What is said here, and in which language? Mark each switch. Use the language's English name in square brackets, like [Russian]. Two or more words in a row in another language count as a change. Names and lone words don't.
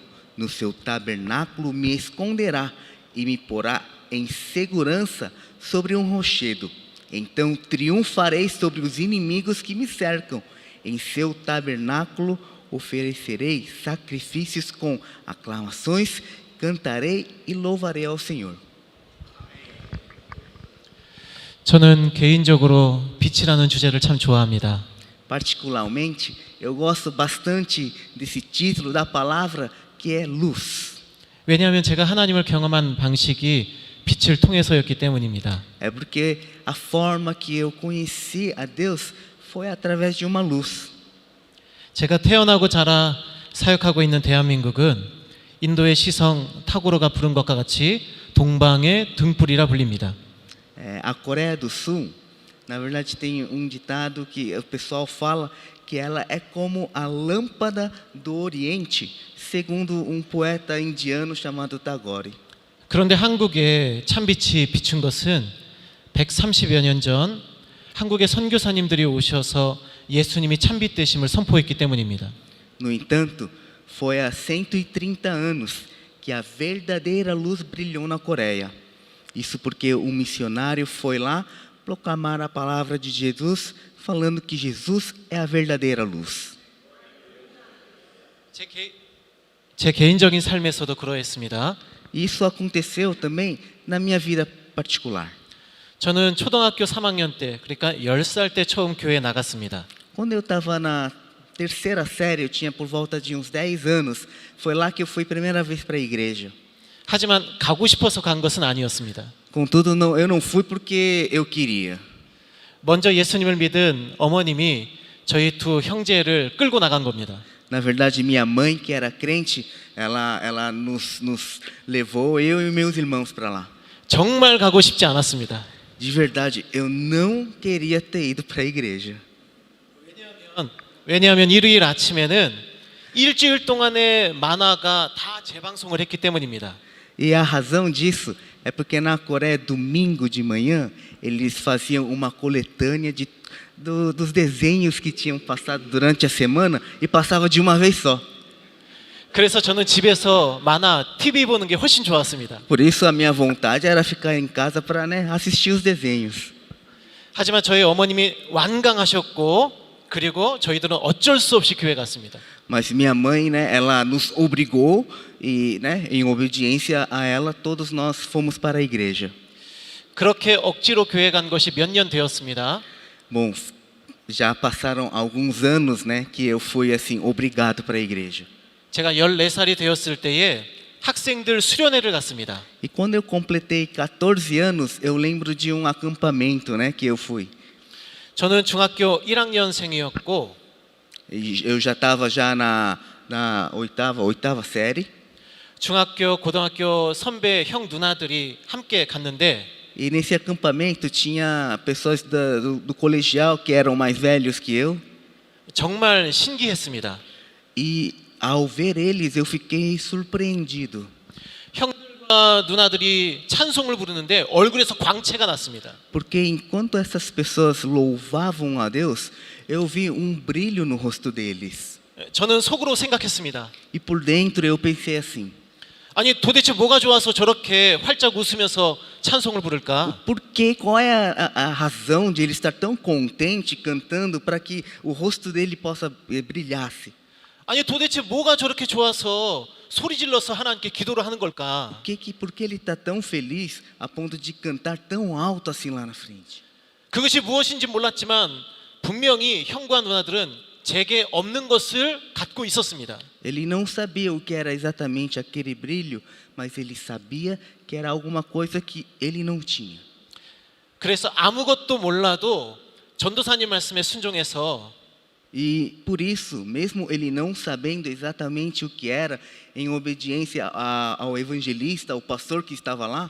[Portuguese] No seu tabernáculo me esconderá e me porá em segurança sobre um rochedo. Então triunfarei sobre os inimigos que me cercam. Em seu tabernáculo oferecerei sacrifícios com aclamações, cantarei e louvarei ao Senhor. [Korean] 저는 개인적으로 빛이라는 주제를 참 좋아합니다. [Portuguese] Particularmente, eu gosto bastante desse título da palavra, que é luz. [Korean] 왜냐하면 제가 하나님을 경험한 방식이 빛을 통해서였기 때문입니다. [Portuguese] É porque a forma que eu conheci a Deus foi através de uma luz. [Korean] 제가 태어나고 자라 사역하고 있는 대한민국은 인도의 시성 타고로가 부른 것과 같이 동방의 등불이라 불립니다. [Portuguese] A Coreia do Sul, na verdade, tem um ditado que o pessoal fala que ela é como a lâmpada do Oriente, segundo um poeta indiano chamado Tagore. [Korean] 그런데 한국에 참빛이 비춘 것은 130여 년 전 한국의 선교사님들이 오셔서 예수님이 참빛 되심을 선포했기 때문입니다. [Portuguese] No entanto, foi há 130 anos que a verdadeira luz brilhou na Coreia. Isso porque um missionário foi lá proclamar a palavra de Jesus, falando que Jesus é a verdadeira luz. [Korean] 제 개인적인 삶에서도 그러했습니다. [Portuguese] Isso aconteceu também na minha vida particular. [Korean] 저는 초등학교 3학년 때, 그러니까 10살 때 처음 교회에 나갔습니다. [Portuguese] Quando eu estava na terceira série, eu tinha por volta de uns 10 anos, foi lá que eu fui a primeira vez para a igreja. [Korean] 하지만 가고 싶어서 간 것은 아니었습니다. [Portuguese] Contudo, não, eu não fui porque eu queria. [Korean] 먼저 예수님을 믿은 어머님이 저희 두 형제를 끌고 나간 겁니다. [Portuguese] Na verdade, minha mãe, que era crente, ela nos levou, eu e meus irmãos, para lá. [Korean] 정말 가고 싶지 않았습니다. [Portuguese] De verdade, eu não queria ter ido para a igreja. [Korean] 왜냐하면 일요일 아침에는 일주일 동안의 만화가 다 재방송을 했기 때문입니다. [Portuguese] E a razão disso é porque na Coreia, domingo de manhã, eles faziam uma coletânea dos desenhos que tinham passado durante a semana e passava de uma vez só. [Korean] 그래서 저는 집에서 만화, TV 보는 게 훨씬 좋았습니다. [Portuguese] Por isso a minha vontade era ficar em casa para, né, assistir os desenhos. [Korean] 하지만 저희 어머님이 완강하셨고 그리고 저희들은 어쩔 수 없이 교회 갔습니다. [Portuguese] Mas minha mãe, né, ela nos obrigou e, né, em obediência a ela, todos nós fomos para a igreja. [Korean] 그렇게 억지로 교회 간 것이 몇 년 되었습니다. [Portuguese] Bom, já passaram alguns anos, né, que eu fui assim obrigado para a igreja. [Korean] 제가 14살이 되었을 때에 학생들 수련회를 갔습니다. [Portuguese] E quando eu completei 14 anos, eu lembro de um acampamento, né, que eu fui. [Korean] 저는 중학교 1학년생이었고 [Portuguese] E eu já estava já na oitava série. [Korean] 중학교, 고등학교 선배 형 누나들이 함께 갔는데 [Portuguese] E nesse acampamento tinha pessoas do colegial que eram mais velhos que eu. [Korean] 정말 신기했습니다. [Portuguese] E ao ver eles, eu fiquei surpreendido. [Korean] 형들과 누나들이 찬송을 부르는데 얼굴에서 광채가 났습니다. [Portuguese] Porque enquanto essas pessoas louvavam a Deus, eu vi brilho no rosto deles. [Korean] 저는 속으로 생각했습니다. [Portuguese] E por dentro eu pensei assim: [Korean] 아니 도대체 뭐가 좋아서 저렇게 활짝 웃으면서 찬송을 부를까? [Portuguese] qual é a razão de ele estar tão contente cantando para que o rosto dele possa brilhasse? [Korean] 아니 도대체 뭐가 저렇게 좋아서 소리 질러서 하나님께 기도를 하는 걸까? [Portuguese] Por que ele está tão feliz a ponto de cantar tão alto assim lá na frente? [Korean] 그것이 무엇인지 몰랐지만 분명히 형과 누나들은 제게 없는 것을 갖고 있었습니다. [Portuguese] Ele não sabia o que era exatamente aquele brilho, mas ele sabia que era alguma coisa que ele não tinha. [Korean] 그래서 아무것도 몰라도 전도사님 말씀에 순종해서 [Portuguese] E por isso, mesmo ele não sabendo exatamente o que era, em obediência ao evangelista, ao pastor que estava lá,